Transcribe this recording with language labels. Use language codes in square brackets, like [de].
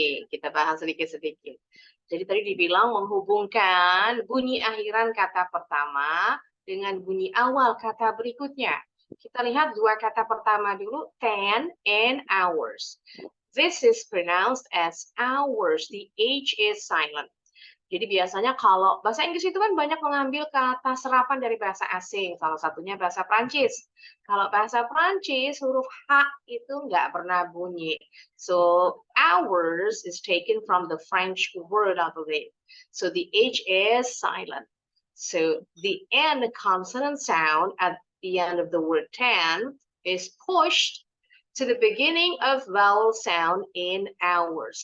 [id] Kita bahas sedikit-sedikit. Jadi tadi dibilang menghubungkan bunyi akhiran kata pertama dengan bunyi awal kata berikutnya. Kita lihat dua kata pertama dulu, 10 and hours. [en] This is pronounced as hours. The H is silent. [id] Jadi biasanya kalau bahasa Inggris itu kan banyak mengambil kata serapan dari bahasa asing, salah satunya bahasa Prancis. Kalau bahasa Prancis, huruf H itu nggak pernah bunyi. [en] So, hours is taken from the French word, I believe. So, the H is silent. So, the N consonant sound at the end of the word 10 is pushed to the beginning of vowel sound in hours.